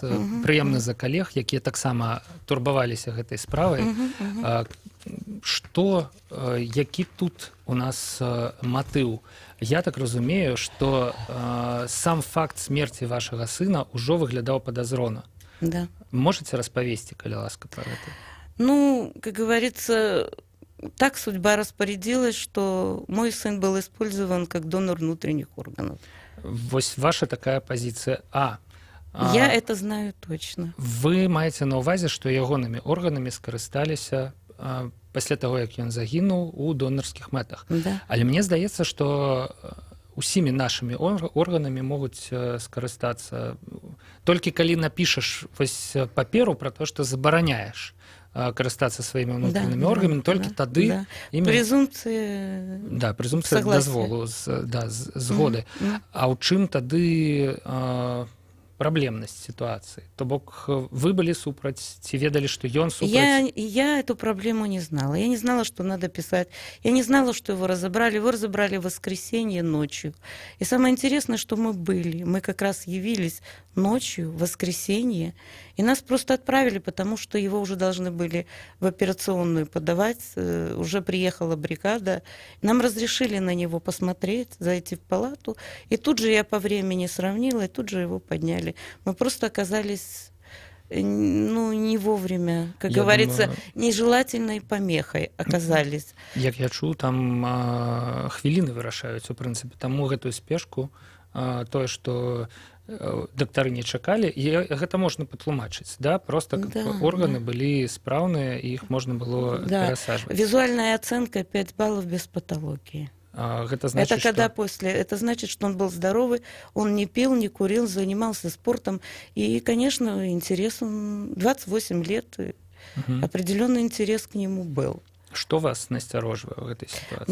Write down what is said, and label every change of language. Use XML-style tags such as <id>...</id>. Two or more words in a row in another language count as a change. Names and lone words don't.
<be>Прыемна за калег, якія таксама турбаваліся гэтай справай. Які тут у нас матыў? Я так разумею, што сам факт смерти вашага сына ўжо выглядаў падазрона. Да. Можете распавесці, калі ласка, про гэта? Ну,</be> <ru>как говорится, так судьба распорядилась, что мой сын был использован как донор внутренних органов.</ru> <be>Вось ваша такая пазіцыя.</be> <ru>Я это знаю точно.</ru> <be>Вы маеце на ўвазе, што ягонымі органамі скарысталіся пасля таго, як ён загінуў у донарскіх мэтах. Да. Але мне здаецца, што усімі нашымі органамі могуць скарыстацца толькі калі напішаш вось паперу пра то, што забараняеш карыстацца сваімі ўнутранымі органамі, толькі тады презумпцыя дазволу, згоды. А ў чым тады праблемнасць ситуации? То бок вы были супраць, ці ведали, что ён супраць?</be> <ru>Я эту проблему не знала. Я не знала, что надо писать. Я не знала, что его разобрали. Его разобрали в воскресенье ночью. И самое интересное, что мы были. Мы как раз явились ночью, в воскресенье, и нас просто отправили, потому что его уже должны были в операционную подавать. Уже приехала бригада. Нам разрешили на него посмотреть, зайти в палату. И тут же я по времени сравнила, и тут же его подняли. Мы просто оказались, не вовремя, как говорится, нежелательной помехой оказались.</ru> <be>Як я чуў, там хвіліны вырашаюць, у прынцыпе, таму гэтую спешку, тое, што дактары не чакалі, і гэта можна патлумачыць, да? Просто органы былі спраўныя, і іх можна было перасаджваць.</be> <ru>Визуальная оценка 5 баллов без патологии. Это значит, это когда после, это значит, что он был здоровый, он не пил, не курил, занимался спортом. И, конечно, интерес, 28 лет, определенный интерес к нему был. Что вас настороживало в этой ситуации?</ru>